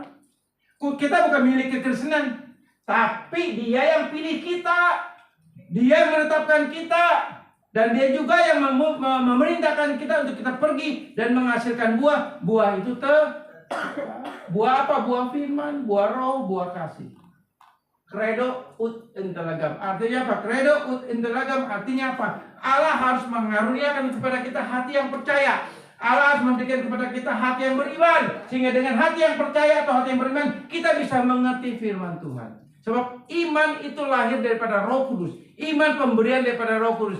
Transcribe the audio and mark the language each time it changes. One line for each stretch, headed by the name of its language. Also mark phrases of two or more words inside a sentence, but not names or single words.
Indonesian: Kita bukan milih kekristenan, tapi Dia yang pilih kita. Dia yang menetapkan kita. Dan Dia juga yang memerintahkan kita untuk kita pergi dan menghasilkan buah. Buah itu buah apa? Buah firman, buah roh, buah kasih.
Latin: Credo ut intellegam.
Indonesian: Artinya apa?
Latin: Credo ut intellegam
Indonesian: artinya apa? Allah harus mengaruniakan kepada kita hati yang percaya. Allah harus memberikan kepada kita hati yang beriman. Sehingga dengan hati yang percaya atau hati yang beriman, kita bisa mengerti firman Tuhan. Sebab iman itu lahir daripada Roh Kudus. Iman pemberian daripada Roh Kudus.